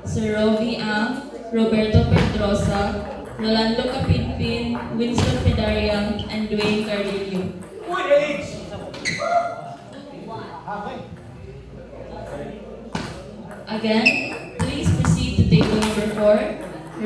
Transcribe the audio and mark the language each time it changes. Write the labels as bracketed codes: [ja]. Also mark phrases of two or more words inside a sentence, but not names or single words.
[en] Sir Rovi Ang, Roberto Pedrosa, Rolando Capinpin, Winston Pedarian, and Dwayne Cardillo. Again, please proceed to table number 4.